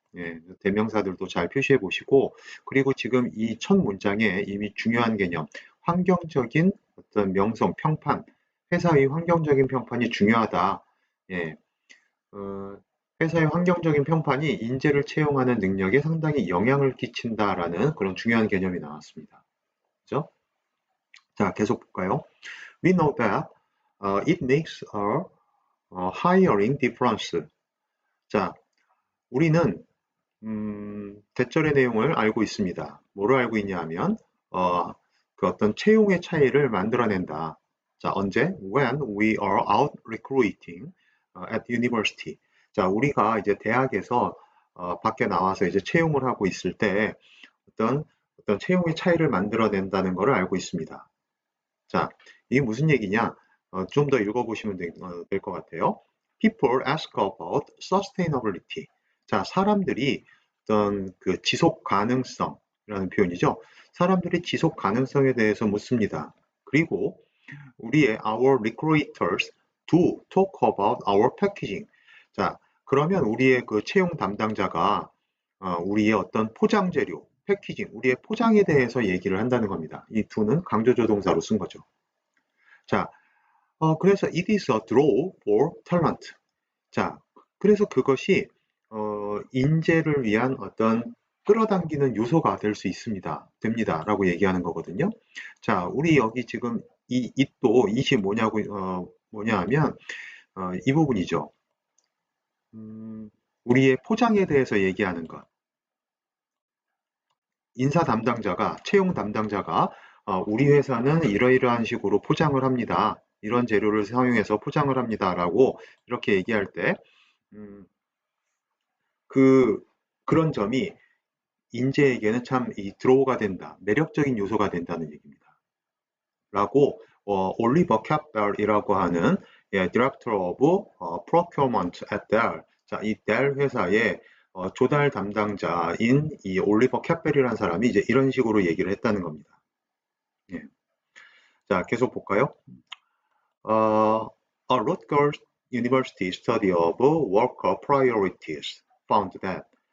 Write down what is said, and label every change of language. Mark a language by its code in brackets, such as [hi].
[ko] 예, 대명사들도 잘 표시해 보시고, 그리고 지금 이 첫 문장에 이미 중요한 개념, 환경적인 어떤 명성, 평판, 회사의 환경적인 평판이 중요하다. 예, 회사의 환경적인 평판이 인재를 채용하는 능력에 상당히 영향을 끼친다라는 그런 중요한 개념이 나왔습니다. 그죠? 자, 계속 볼까요? [en] We know that it makes a hiring difference. [ko] 자, 우리는 대절의 내용을 알고 있습니다. 뭐를 알고 있냐 하면 그 어떤 채용의 차이를 만들어낸다. 자, 언제? [en] When we are out recruiting at university. [ko] 자, 우리가 이제 대학에서 밖에 나와서 이제 채용을 하고 있을 때 어떤 채용의 차이를 만들어낸다는 것을 알고 있습니다. 자, 이게 무슨 얘기냐? 좀 더 읽어보시면 될 것 같아요. [en] People ask about sustainability. [ko] 자, 사람들이 어떤 그 지속 가능성이라는 표현이죠. 사람들이 지속 가능성에 대해서 묻습니다. 그리고 우리의 [en] our recruiters do talk about our packaging. [ko] 자, 그러면 우리의 그 채용 담당자가 우리의 어떤 포장 재료, 패키징, 우리의 포장에 대해서 얘기를 한다는 겁니다. 이 do는 강조조동사로 쓴 거죠. 자, 그래서 [en] it is a draw for talent. [ko] 자, 그래서 그것이 인재를 위한 어떤 끌어당기는 요소가 될 수 있습니다. 됩니다. 라고 얘기하는 거거든요. 자, 우리 여기 지금 이 it도 it이 뭐냐 하면 이 부분이죠. 우리의 포장에 대해서 얘기하는 것. 인사 담당자가, 채용 담당자가 우리 회사는 이러이러한 식으로 포장을 합니다. 이런 재료를 사용해서 포장을 합니다. 라고 이렇게 얘기할 때, 음, 그런 점이 인재에게는 참 드로우가 된다. 매력적인 요소가 된다는 얘기입니다. 라고, 올리버 캡벨이라고 하는, [en] Director of Procurement at Dell. [ko] 자, 이 델 회사의 조달 담당자인 이 올리버 캡벨이라는 사람이 이제 이런 식으로 얘기를 했다는 겁니다. 예. 자, 계속 볼까요? [en] A Rutgers University study of worker priorities found that.